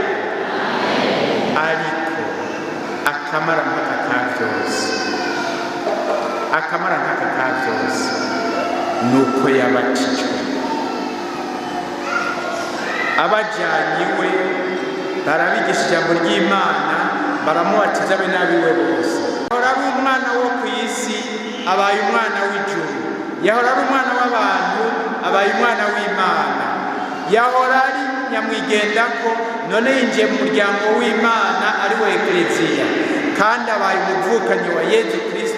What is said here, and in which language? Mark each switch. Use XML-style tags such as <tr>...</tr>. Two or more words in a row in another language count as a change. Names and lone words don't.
<rn>Ariko akamara mpaka ka byose, akamara mpaka ka byose nuko yabatijwe. Abajyanye we barabigisha ijambo ry'Imana, baramubatiza be n'abiwe bose. Yahora ari umwana wo ku isi, abaye umwana w'ijuru. Yahora ari umwana w'abantu, abaye umwana w'Imana. Yahora ari nyamwigendako, none yinjiye mu muryango w'Imana ari we Ekleziya, kandi abaye umuvukanyi wa Yezu Kristu.</rn>